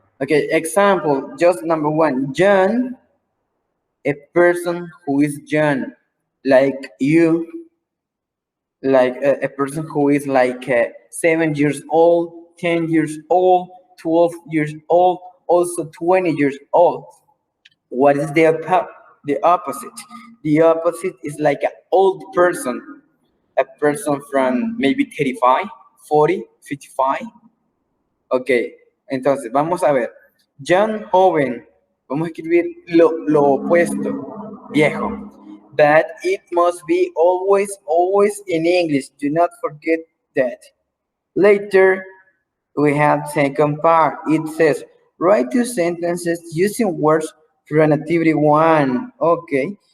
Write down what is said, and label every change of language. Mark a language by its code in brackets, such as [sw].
[en] Okay, example, just number one. John, a person who is John, like you, like a person who is like 7 years old, 10 years old, 12 years old, also 20 years old. What is the opposite? The opposite is like an old person, a person from maybe 35, 40, 55. [es] Ok, entonces vamos a ver. Young, joven. Vamos a escribir lo opuesto, viejo. [en] But it must be always in English. Do not forget that. Later, we have second part. It says, write 2 sentences using words from activity 1. Okay.